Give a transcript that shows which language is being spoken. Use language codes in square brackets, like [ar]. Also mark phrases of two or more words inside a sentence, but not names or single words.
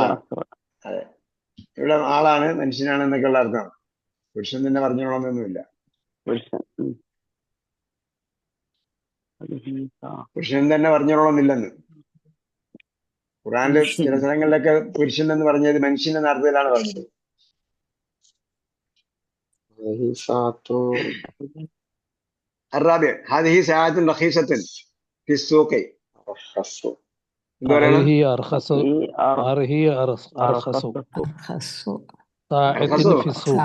[ml] അതെ, ഇവിടെ ആളാണ്, മനുഷ്യനാണ് എന്നൊക്കെയുള്ള അർത്ഥമാണ്. പുരുഷൻ തന്നെ പറഞ്ഞോളണമെന്നൊന്നുമില്ല. പുരുഷൻ തന്നെ പറഞ്ഞോളണമെന്നില്ലെന്ന്. ഖുറാനില് ചില സ്ഥലങ്ങളിലൊക്കെ പുരുഷൻ എന്ന് പറഞ്ഞത് മനുഷ്യൻ എന്ന അർത്ഥത്തിലാണ് പറഞ്ഞത്. [ar] الرابع هذه ساعة رخيصة في السوق. هي أرخص ساعة في السوق.